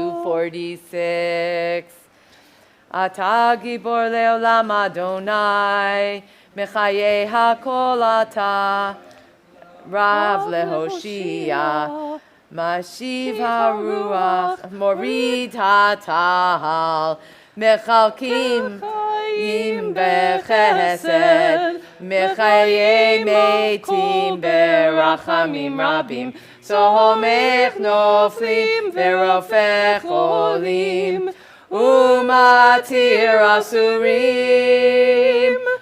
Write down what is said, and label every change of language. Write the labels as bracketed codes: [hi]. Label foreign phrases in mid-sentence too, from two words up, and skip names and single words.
[he] 246. אתה גבור לעולם אדני מחיה הכל אתה רב להושיע. משיב הרוח מוריד הטל מכלכל חיים בחסד מחיה מתים ברחמים רבים סומך נופלים ורופא חולים ומתיר אסורים,